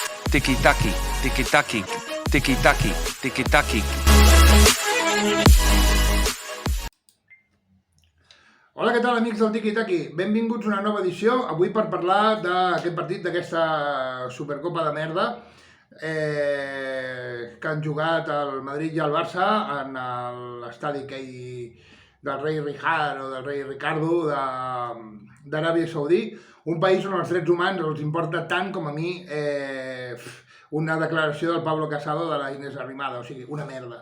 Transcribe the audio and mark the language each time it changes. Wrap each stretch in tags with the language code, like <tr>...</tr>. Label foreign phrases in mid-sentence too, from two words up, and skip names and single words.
<ca>tiki-taki, tiki-taki, tiki-taki, tiki-taki. Hola, què tal, amics del Tiki Taki? Benvinguts a una nova edició, avui per parlar d'aquest partit, d'aquesta Supercopa de merda que han jugat el Madrid i el Barça en l'estadi aquell del rei Rijal o del rei Ricardo d'Aràbia Saudí, un país on els drets humans els importa tant com a mi una declaració del Pablo Casado de la Inés Arrimada, o sigui, una merda.</ca>